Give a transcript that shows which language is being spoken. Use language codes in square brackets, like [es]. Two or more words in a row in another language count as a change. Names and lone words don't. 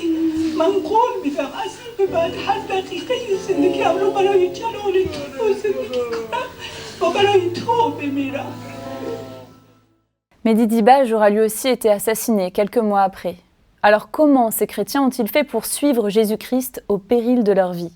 [fa] من قول میدم از این به بعد هر دقیقه زندگیم رو برای جلال تو زندگی کنم و برای تو بمیرم. [fr] Mehdi Dibaj aura lui aussi été assassiné quelques mois après. Alors comment ces chrétiens ont-ils fait pour suivre Jésus-Christ au péril de leur vie ?